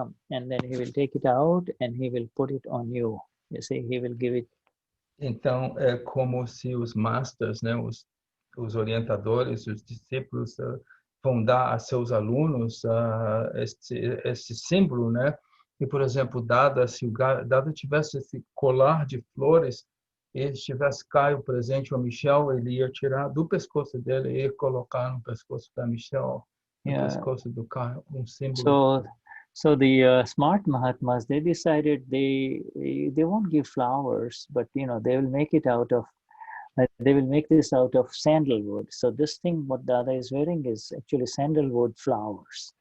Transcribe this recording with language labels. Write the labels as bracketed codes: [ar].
[en] And then he will take it out and he will put it on you. You see, he will give it. [pt] Então, é como se os masters, né, os orientadores, os discípulos vão dar a seus alunos esse símbolo, né? E, por exemplo, se o Dada tivesse esse colar de flores, E se tivesse Caio presente ou Michel, ele ia tirar do pescoço dele e ia colocar no pescoço da Michel, no [en] Yeah. [pt] pescoço do Caio, símbolo. [en] So the smart Mahatmas, they decided they won't give flowers, but they will make it out of they will make this out of sandalwood. So this thing what Dada is wearing is actually sandalwood flowers.